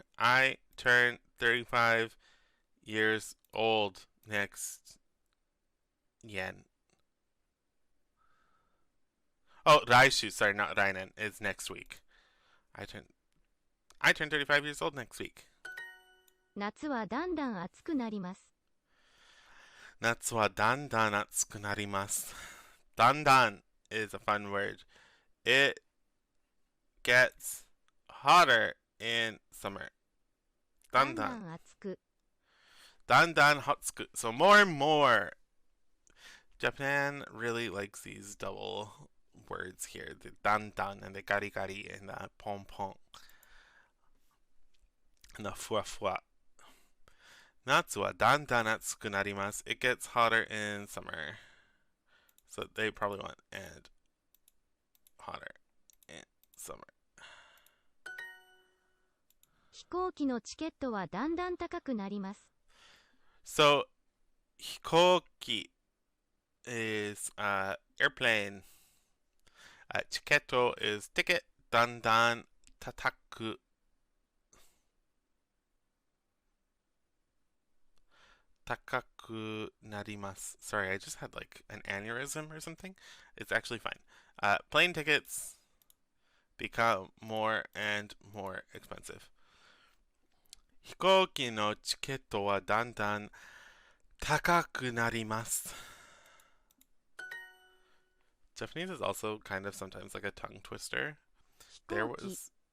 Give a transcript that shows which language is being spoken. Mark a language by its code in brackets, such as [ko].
[en] I turn 35 years old next yen. Oh, 来週, sorry, not 来年, is next week. I turn 35 years old next week. [ja] 夏はだんだん暑くなります。夏はだんだん暑くなります. [en] だんだん is a fun word. It gets hotter in summer. [ja] だんだん暑く。だんだん暑く. [en] So more and more. Japan really likes these double words here. The dan dan and the gari gari and the pom pom. And the fua fua. [ja] Natsu wa dan dan atsuku narimasu. [en] It gets hotter in summer. So they probably want and hotter in summer. [ja] 飛行機のチケットはだんだん高くなります。 [en] So 飛行機 is airplane. Chiketo is ticket. [ja] Dandan tataku. Takaku narimasu. [en] Sorry, I just had like an aneurysm or something. It's actually fine. Plane tickets become more and more expensive. [ja] 飛行機のチケットはだんだん高くなります. [en] Japanese is also kind of sometimes like a tongue twister. There was